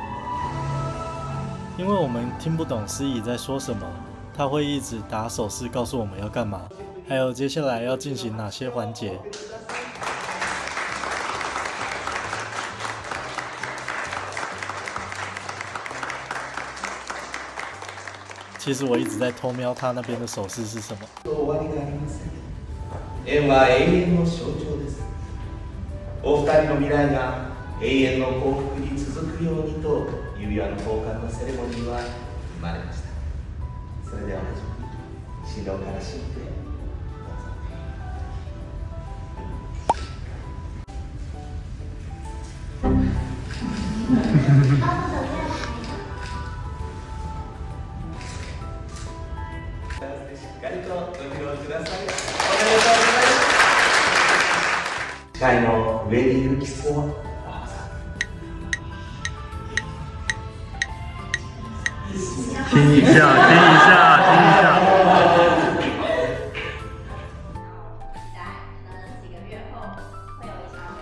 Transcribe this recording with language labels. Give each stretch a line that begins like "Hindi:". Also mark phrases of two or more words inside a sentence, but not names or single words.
Chinese: 因为我们听不懂司仪在说什么，他会一直打手势告诉我们要干嘛，还有接下来要进行哪些环节。其实我一直在偷瞄他那边的手势是什么。
Japanese: 縁は永遠の象徴です。お二人の未来が永遠の幸福に続くようにと指輪の交換のセレモニーは生まれました。それでは初めに新郎から新婦へ。しっかりとご披露ください。おめでとうございます。司会のウェディングキスをどうぞ。
Chinese: 听一下，听一下，听一下。期待可能几个月后会有一些